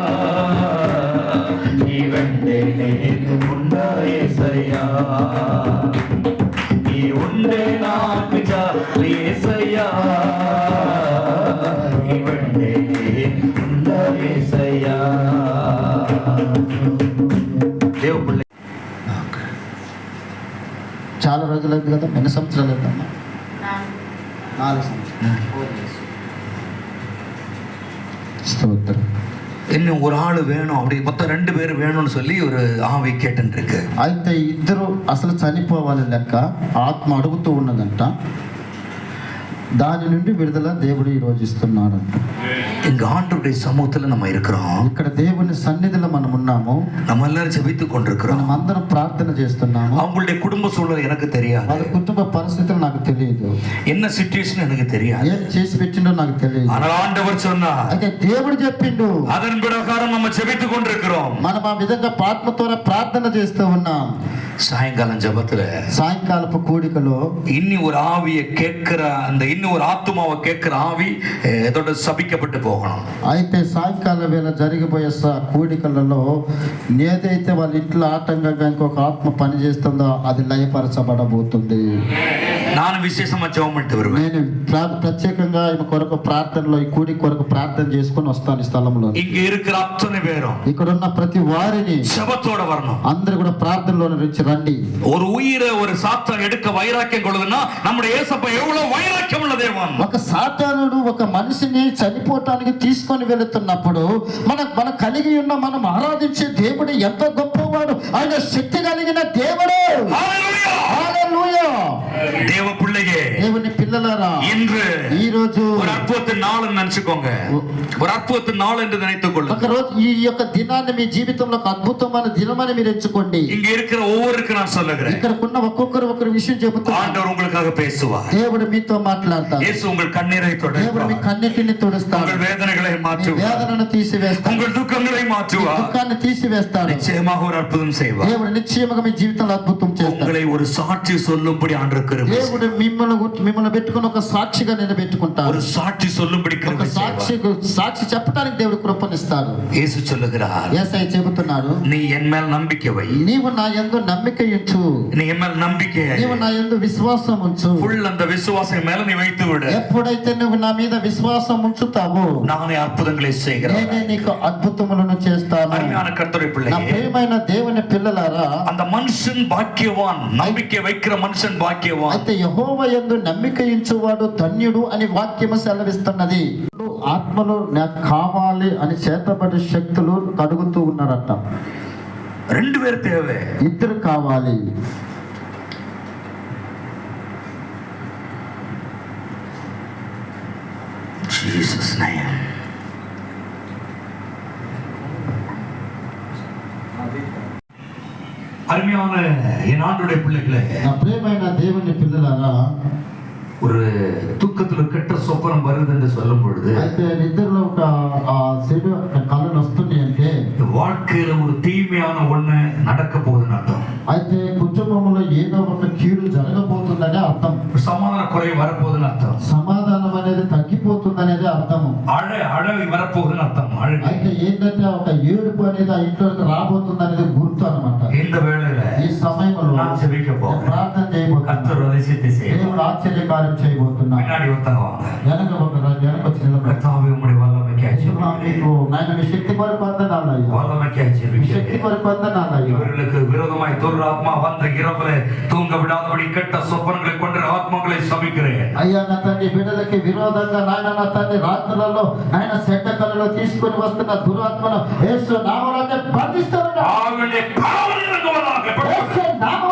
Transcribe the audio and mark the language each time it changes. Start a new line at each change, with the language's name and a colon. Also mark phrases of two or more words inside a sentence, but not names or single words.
Telugu: నీ వెంటే నేను ఉండా యేసయ్యా నీ ఉండే నాకు చాలు యేసయ్యా నీ వెంటే నేను ఉండా యేసయ్యా. దేవుడు చాలా రోజులైంది కదా, ఎన్ని సంవత్సరాలు అయిందమ్మా? 4 సంవత్సరాలు.
Tamil: ஸ்தோத்திரம். இன்னும் ஒரு ஆள் வேணும், அப்படி மொத்தம் 2 பேர் வேணும்னு சொல்லி ஒரு ஆவி கேட்டுன்னு இருக்கு.
Telugu: అయితే ఇద్దరు అసలు చనిపోవాలి లెక్క ఆత్మ అడుగుతూ ఉన్నదంట. దాని నుండి విడుదల దేవుడు ఈరోజు ఇస్తున్నాడంట.
Tamil: இங்க ஆண்டவருடைய சமூகத்துல நம்ம இருக்கிறோம்.
Telugu: ఇక్కడ దేవుని సన్నిధిలో మనం ఉన్నాము.
Tamil: நம்ம எல்லாரும் ஜெபித்துக் கொண்டிருக்கிறோம்.
Telugu: మనం అందరం ప్రార్థన చేస్తున్నాము.
Tamil: அவங்களுடைய குடும்ப சூழல் எனக்கு தெரியாது,
Telugu: వాళ్ళ కుటుంబ పరిస్థితులు నాకు తెలియదు,
Tamil: என்ன సిట్యుయేషన్ எனக்கு தெரியாது,
Telugu: ఏం చేసి పెట్టిండో నాకు తెలియదు.
Tamil: ஆனால் ఆండవర్ சொன்னார்,
Telugu: అయితే దేవుడు చెప్పిండు,
Tamil: அதன் பிரகாரம் நம்ம ஜெபித்துக் கொண்டிருக்கிறோம்.
Telugu: మనం ఆ విధంగా ఆత్మతో ప్రార్థన చేస్తూ ఉన్నాం.
Tamil: சாயங்காலம் ஜெபத்துல
Telugu: సాయంకాలపు కూడికలో
Tamil: இன்னி ஒரு ஆவியை கேட்கிற அந்த இன்னி ஒரு ஆத்துமாவை கேட்கிற ஆவி ஏதோட சபிக்கப்பட்டு போகணும்.
Telugu: అయితే సాయంకాలం వేళ జరిగిపోయే కూడికలలో ఏదైతే వాళ్ళ ఇంట్లో ఆటంకంగా ఇంకొక ఆత్మ పని చేస్తుందో అది లయపరచబడబోతుంది.
Tamil: நான் விசேஷமா ஜெபம் பண்ணிட்டு வருவேன்.
Telugu: నేను ప్రత్యేకంగా ఈ కొరకు ప్రార్థనలో ఈ కూడి కొరకు ప్రార్థన చేసుకొని వస్తాను. ఈ స్థలంలో
Tamil: இங்க இருக்கிற அத்தனை பேரும்
Telugu: ఇక్కడ ఉన్న ప్రతి వారిని
Tamil: ஜெபத்தோட வரணும்.
Telugu: అందరూ కూడా ప్రార్థనలో నుంచి రండి.
Tamil: ஒரு உயிரை ஒரு சாத்தான் எடுக்க வைராக்கியம் கொள்ளுதுன்னா நம்முடைய యేసప్ప எவ்வளவு வைராக்கியம் உன்ன தேவன்.
Telugu: ఒక సాతానుడు ఒక మనిషిని చనిపోవటానికి తీసుకొని వెళుతున్నప్పుడు మన కలిగి ఉన్న మనం ఆరాధించే దేవుడు ఎంత గొప్పవాడు, ఆయన శక్తి కలిగిన దేవుడు. హల్లెలూయా హల్లెలూయా.
Tamil: தேவ பிள்ளையே,
Telugu: దేవుని పిల్లలారా,
Tamil: இன்று
Telugu: ఈ రోజు
Tamil: ஒரு அற்புதத்தின் நாள் நினைச்சுக்கோங்க. ஒரு அற்புதத்தின் நாள் என்று நினைத்துக் கொள்ளுங்க.
Telugu: ఒక రోజు ఈ యొక్క దినాన్ని మీ జీవితంలో ఒక అద్భుతమైన దినమని మీరు ఎంచుకోండి.
Tamil: இங்க இருக்கிற ஒவ்வொருவருக்கு நான் சொல்லுகிறேன்,
Telugu: ఇక్కడ ఉన్న ఒక్కొక్కరు ఒకరి విషయం చెబుతారు.
Tamil: ஆண்டவர் உங்களுக்காக பேசுவார்.
Telugu: దేవుడు మీతో మాట్లాడతారు.
Tamil: இயேசு உங்கள் கண்ணீரை
Telugu: దేవుడు మీ
Tamil: துடைப்பார்.
Telugu: కన్నీటిని తుడుస్తాడు.
Tamil: உங்கள் வேதனைகளை மாற்றுவார்.
Telugu: వేదనను తీసివేస్తాడు.
Tamil: உங்கள் துக்கங்களை மாற்றுவார்.
Telugu: దుఃఖాన్ని తీసివేస్తాడు.
Tamil: நிச்சயமாக ஒரு அற்புதம் செய்வார்.
Telugu: దేవుడు నిశ్చయముగా మీ జీవితంలో అద్భుతం చేస్తాడు.
Tamil: உங்களை ஒரு சாட்சி சொல்லும்படி ஆண்டவர் கிருபை.
Telugu: దేవుడు మిమ్మల్ని పెట్టుకుని ఒక సాక్షిగా నిలబెట్టుకుంటాడు.
Tamil: ஒரு సాక్షి சொல்லும்படி
Telugu: ఒక
Tamil: கிருபை செய்வார்.
Telugu: సాక్షి చెప్పడానికి దేవుడు కృపనిస్తాడు.
Tamil: యేసు சொல்லுகிறார்,
Telugu: యేసయ్య చెబుతున్నాడు,
Tamil: நீ என் மேல் நம்பிக்கை வை,
Telugu: నీవు నా యందు నమ్మిక ఉంచు,
Tamil: நீ என் மேல் நம்பிக்கை
Telugu: నీవు నా యందు విశ్వాసం ఉంచు.
Tamil: ఫుల్ அந்த విశ్వాసం மேல நீ வைத்து விடு.
Telugu: ఎప్పుడైతే నువ్వు నా మీద విశ్వాసం ఉంచుతావో
Tamil: நானே அற்புதங்களை செய்கிறேன்.
Telugu: నేనే నీకు అద్భుతములను చేస్తాను.
Tamil: அருமையான கர்த்தருடைய
Telugu: నా
Tamil: பிள்ளையே,
Telugu: ప్రియమైన దేవుని పిల్లలారా,
Tamil: அந்த மனுஷன் பாக்கியவான், நம்பிக்கை வைக்கிற மனுஷன் பாக்கியவான்.
Telugu: అయితే యెహోవా యందు నమ్మిక ఉంచువాడు ధన్యుడు అని వాక్యము సెలవిస్తున్నది. ఆత్మలో నాకు కావాలి అని చేతబడి శక్తులు అడుగుతూ ఉన్నారట.
Tamil: 2 பேர் தேவை,
Telugu: ఇద్దరు కావాలి.
English: Jesus name.
Tamil: அருமையான என் ஆண்டுடைய பிள்ளைகளே,
Telugu: నా ప్రియమైన దేవుని పిల్లలారా,
Tamil: ஒரு தூக்கத்துல கெட்ட சொப்பனம் வருது என்று சொல்லும் பொழுது
Telugu: అయితే నిద్రలో ఒక చెడు కళలు వస్తున్నాయి అంటే
Tamil: வாழ்க்கையில ஒரு தீமையான ஒண்ணு நடக்க போகுதுன்னு அர்த்தம்.
Telugu: అయితే కుటుంబంలో ఏదో ఒక కీడు జరగబోతుందనే అర్థం.
Tamil: சமாதான குறைவு வரப்போகுதுன்னு అర్థం.
Telugu: సమాధానం అనేది తగ్గిపోతుందనేది అర్థము.
Tamil: అడవి வரப்போகுதுன்னு అర్థం.
Telugu: అయితే ఏంటంటే ఒక ఏడుపు అనేది ఆ ఇంట్లోకి రాబోతుంది అనేది గుర్తు అన్నమాట.
Tamil: இந்த வேளையில
Telugu: ఈ సమయంలో
Tamil: நான் ஜெபிக்க போறேன்.
Telugu: ప్రార్థన చేయబోతున్నాను.
Tamil: கர்த்தர் அதிசயத்தை செய்வார்.
Telugu: దేవుడు ఆశ్చర్యకార్యం చేయబోతున్నాడు.
Tamil: பின்னாடி ஒருத்தவங்க
Telugu: వెనక వచ్చి
Tamil: கர்த்தாவே உம்முடைய வல்லமைக்கு
Telugu: మీకు నాయన మీ శక్తి కొరకు వందనాలయ్యా.
Tamil: வல்லமைக்கு
Telugu: మీ శక్తి కొరకు వందనాలయ్యా.
Tamil: இவர்களுக்கு விரோதமாய் துர்ராத்மா வந்த இரவுல தூங்க விடாதபடி கெட்ட சொப்பனங்களை கொண்ட ஆத்மாக்களை சபிக்கிறேன்.
Telugu: అయ్యా నా తండ్రి, బిడ్డలకి విరోధంగా నాయన నా తండ్రి రాత్రులలో నాయన చెడ్డ కళలో తీసుకొని వస్తున్న దురాత్మను యేసు నామములో బంధిస్తున్నాను.
Tamil: அவனுடைய பாவம் இறங்குவதாக.